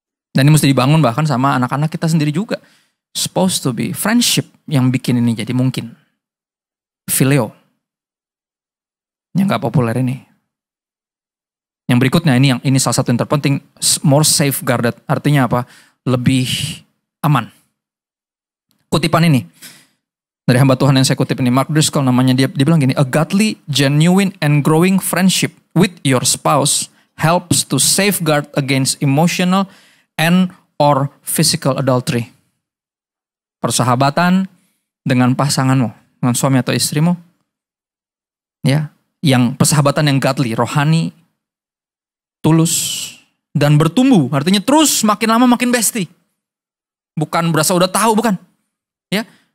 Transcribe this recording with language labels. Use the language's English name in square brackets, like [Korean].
[Indonesian] Dan ini mesti dibangun bahkan sama anak-anak kita sendiri juga. Supposed to be friendship yang bikin ini jadi mungkin. Phileo. Yang gak populer ini. Yang berikutnya ini salah satu yang terpenting. More safeguarded. Artinya apa? Lebih aman. Kutipan ini. Dari hamba Tuhan yang saya kutip ini. Mark Driscoll namanya dia bilang gini. [English] A godly, genuine, and growing friendship with your spouse helps to safeguard against emotional and or physical adultery. [Indonesian] Persahabatan dengan pasanganmu, dengan suami atau istrimu. Ya, yang persahabatan yang godly, rohani, tulus dan bertumbuh. Artinya terus makin lama makin bestie. Bukan berasa udah tahu, bukan. Ya.